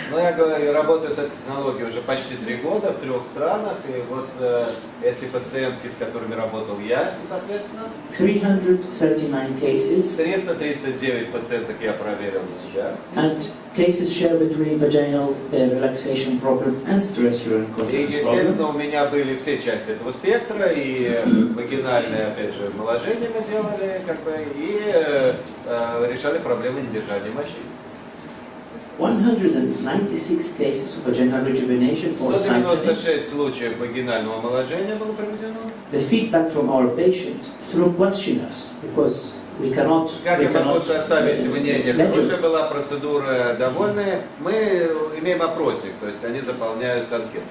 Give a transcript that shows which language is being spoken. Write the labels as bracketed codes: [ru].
[ru] Ну, я работаю с этой технологией уже почти 3 года в 3 странах, и вот эти пациентки, с которыми работал я непосредственно, [en] 339 cases. [ru] 339 пациенток я проверил у себя. [en] And cases shared between vaginal relaxation problem and stress urinary [ru] И, [en] incontinence [ru] естественно, [en] problem. [ru] у меня были все части этого спектра, и вагинальное, опять же, омоложение мы делали, как бы, и решали проблемы недержания мочи. [en] 196 cases of vaginal rejuvenation or tightening. [ru] 196 случаев вагинального омоложения было проведено. [en] The feedback from our patient through questionnaires, because we cannot. [ru] Как я могу составить мнение? Хорошая была процедура, довольная. Мы имеем опросник, то есть они заполняют анкету.